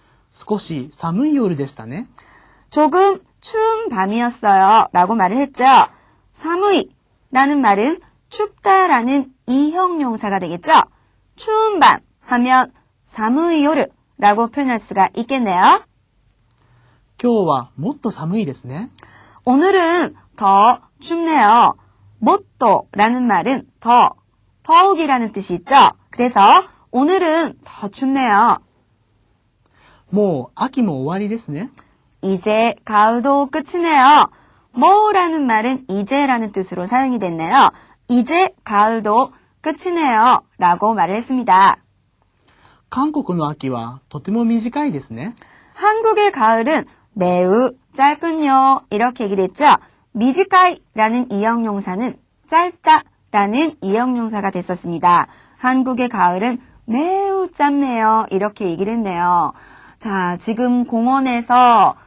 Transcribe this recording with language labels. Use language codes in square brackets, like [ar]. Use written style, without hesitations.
[ja] 少し寒い夜でしたね。 [ko] 조금 추운 밤이었어요. 라고 말을 했죠. 사무이라는 말은 춥다라는 이형용사가 되겠죠. 추운 밤 하면 사무이요르 라고 표현할 수가 있겠네요. [ja] 今日はもっと寒いですね。 [ko] 오늘은 더 춥네요. 못도라는 말은 더욱이라는 뜻이 있죠. 그래서 오늘은 더 춥네요. [ja] もう秋も終わりですね。 [ko] 이제 가을도 끝이네요. 뭐라는 말은 이제라는 뜻으로 사용이 됐네요. 이제 가을도 끝이네요. 라고 말을 했습니다. [ja] 韓国の秋はとても短いですね。 [ko] 한국의 가을은 매우 짧군요. 이렇게 얘기를 했죠. 미지카이라는 이형용사는 짧다라는 이형용사가 됐었습니다. 한국의 가을은 매우 짧네요. 이렇게 얘기를 했네요. 자, 지금 공원에서